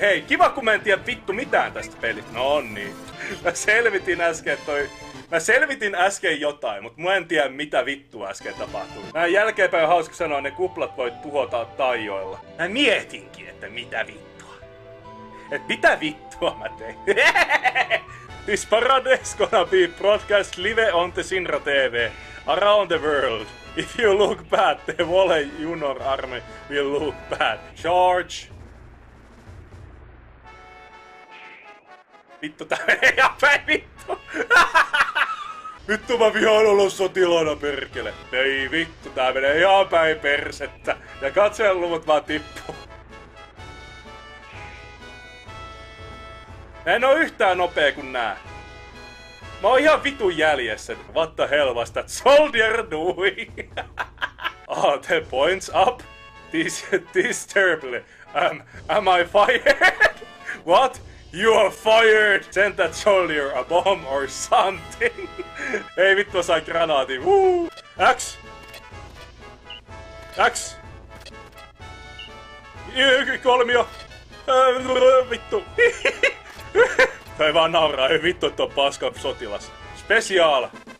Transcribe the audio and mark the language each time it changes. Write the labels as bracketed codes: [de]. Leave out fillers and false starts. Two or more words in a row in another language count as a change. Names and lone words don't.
[fi] Hei, kiva kun mä en tiedä vittu mitään tästä pelistä. No niin. Mä selvitin äsken jotain, mutta mä en tiedä mitä vittu äsken tapahtui. Mä jälkeenpäin on hauska sanoa, ne kuplat voit tuhota taijoilla. Mä mietinkin, että mitä vittua. Et mitä vittua mä tein? [en] This parade is gonna be broadcast live on the Sinra TV around the world. If you look bad, the whole junior army will look bad. Charge! [fi] Vittu, tää menee ihan päin vittu! Vittu, mä vihaan olla sotilaana, perkele. Ei vittu, tää menee ihan päin persettä. Ja katsojaluvut vaan tippuu. Mä en oo yhtään nopea kuin nää. Mä oon ihan vitun jäljessä. [en] What the hell was that soldier doing? Oh, the points up. This terribly. Am I fired? What? You are fired! Send that soldier a bomb or something. [fi] Ei vittu, sain granaatin. [en] Woo! X! X! [fi] Kolmio! Vittu! Tai vaan nauraa, ei vittu, että on paska sotilas. [en] Special!